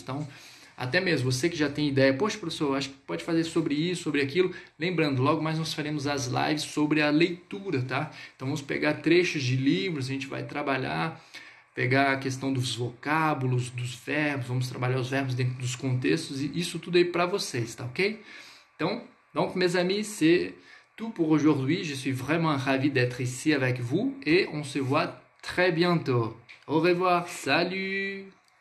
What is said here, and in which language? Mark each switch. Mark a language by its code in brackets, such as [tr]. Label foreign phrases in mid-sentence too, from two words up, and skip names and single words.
[pt] Então, até mesmo você que já tem ideia, poxa, professor, acho que pode fazer sobre isso, sobre aquilo. Lembrando, logo mais nós faremos as lives sobre a leitura, tá? Então, vamos pegar trechos de livros, a gente vai trabalhar, pegar a questão dos vocábulos, dos verbos, vamos trabalhar os verbos dentro dos contextos e isso tudo aí para vocês, tá ok? [fr] Donc mes amis, c'est tout pour aujourd'hui. Je suis vraiment ravi d'être ici avec vous et on se voit très bientôt. Au revoir, salut!